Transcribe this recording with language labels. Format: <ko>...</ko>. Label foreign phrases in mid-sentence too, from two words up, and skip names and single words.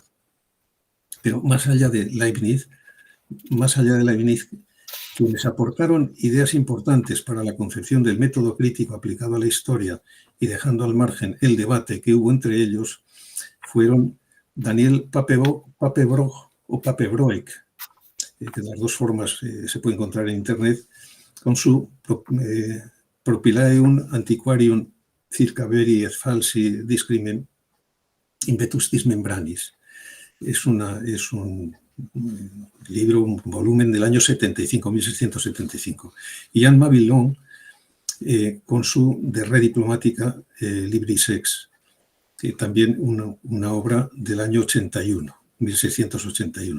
<es>Pero más allá de Leibniz, quienes aportaron ideas importantes para la concepción del método crítico aplicado a la historia y dejando al margen el debate que hubo entre ellos, fueron Daniel Papebroek o Papebroek, que de las dos formas se puede encontrar en Internet, con su Propilaeum Antiquarium circa veri et falsi discrimen impetustis membranis. Es un libro, un volumen del año 75, 1675. Y Jean Mabillon, con su De Re Diplomatica Libris Ex, también una obra del año 81, 1681.</es>